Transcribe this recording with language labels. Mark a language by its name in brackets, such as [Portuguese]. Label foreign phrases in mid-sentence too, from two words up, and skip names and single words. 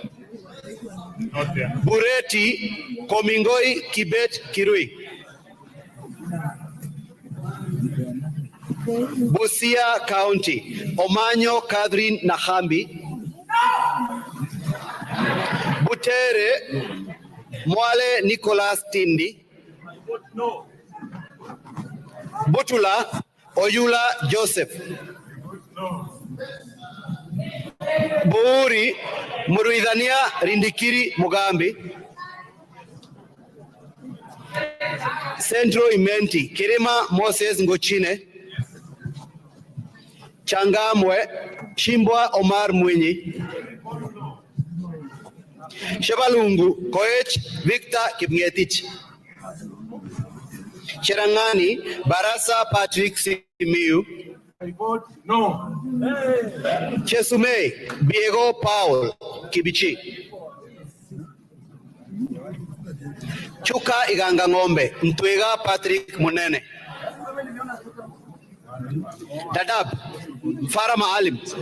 [English] Bureti Komingoi Kibet Kirui. Busia County Omanyo Catherine Nahambi. Butere Mwale Nicholas Tindi. Butula Oyula Joseph. Buuri Muruidhania Rindikiri Mugambi. Centro Imenti Kirima Moses Ngochine. Changamwe Shimbwa Omar Mwinyi. Shebalungu Koech Victor Kipngetich. Cherangani Barasa Patrick Simiu. I vote no. Chesume Diego Paul Kibichi. Chuka Iganga Ngombe Mtwega Patrick Munene. Dadab Farah Maalim.